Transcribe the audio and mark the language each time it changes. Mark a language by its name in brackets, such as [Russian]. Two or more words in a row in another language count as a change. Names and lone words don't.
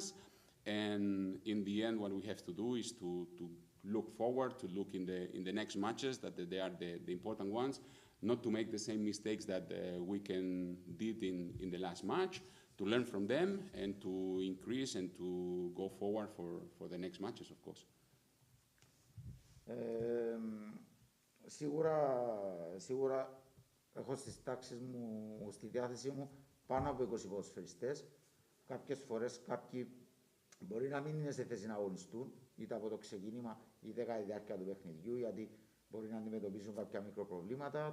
[English] And in the end, what we have to do is to look forward, to look in the next matches, that they are the important ones, not to make the same mistakes that we did in the last match, to learn from them and to increase and to go forward for the next matches, of course. [Greek] Σίγουρα έχω στις τάξεις μου, στη διάθεσή μου, πάνω από 20 ποδοσφαιριστές. Κάποιες φορές κάποιοι μπορεί να μην είναι σε θέση να αγωνιστούν, είτε από το ξεκίνημα είτε κατά τη διάρκεια του παιχνιδιού, γιατί μπορεί να αντιμετωπίσουν κάποια μικροπροβλήματα.